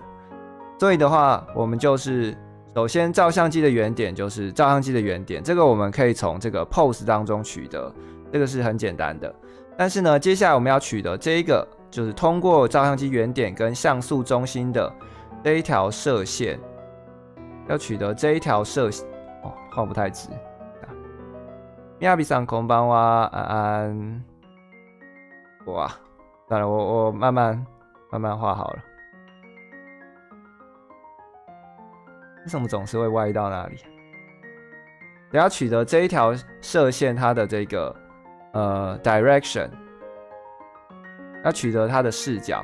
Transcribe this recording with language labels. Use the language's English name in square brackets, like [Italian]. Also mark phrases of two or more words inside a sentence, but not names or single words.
[Chinese] 所以的话，我们就是首先照相机的原点就是照相机的原点，这个我们可以从这个 pose 当中取得，这个是很简单的。但是呢，接下来我们要取得这一个，就是通过照相机原点跟像素中心的这一条射线，要取得这一条射线，画不太直。 [Japanese] みやびさんこんばんは， [Chinese] 安安。哇，算了，我慢慢画好了。为什么总是会歪到那里？只要取得这一条射线，它的这个direction， 要取得它的视角。